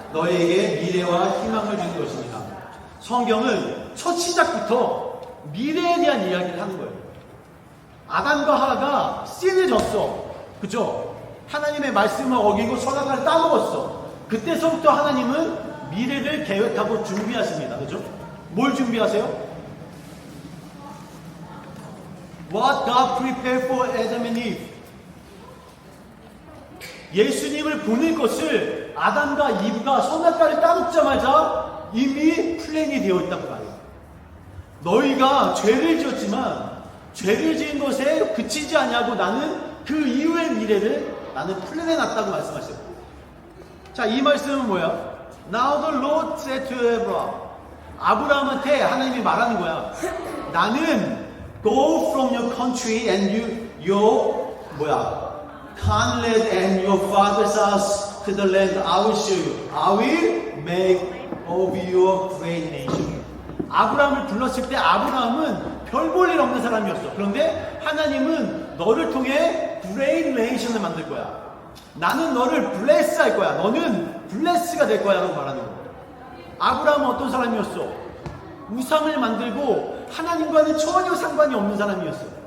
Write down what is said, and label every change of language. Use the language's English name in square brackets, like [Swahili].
[Korean] 너희에게 미래와 희망을 준 것이니라. 성경은 첫 시작부터 미래에 대한 이야기를 하는 거예요. 아담과 하와가 씬을 졌어. 그죠? 하나님의 말씀을 어기고 선악과를 따먹었어. 그때서부터 하나님은 미래를 계획하고 준비하십니다. 그죠? 뭘 준비하세요? [English] What God prepared for Adam and Eve. [Korean] 예수님을 보낼 것을 아담과 이브가 선악과를 따먹자마자 이미 플랜이 되어 있다고 말해요. 너희가 죄를 지었지만 죄를 지은 것에 그치지 않냐고 나는 그 이후의 미래를 나는 플랜해 놨다고 말씀하셨고. 자, 이 말씀은 뭐야? [English] Now the Lord said to Abraham. [Korean] 아브라함한테 하나님이 말하는 거야. 나는 [English] go from your country and your Canaan and your father's house to the land I will show you. I will make of you a great nation. [Korean] 아브라함을 불렀을 때 아브라함은 별 볼 일 없는 사람이었어. 그런데 하나님은 너를 통해 [English] great nation [Korean] 을 만들 거야. 나는 너를 bless 할 거야. 너는 bless가 될 거야 라고 말하는 거야. 아브라함은 어떤 사람이었어? 우상을 만들고 하나님과는 전혀 상관이 없는 사람이었어.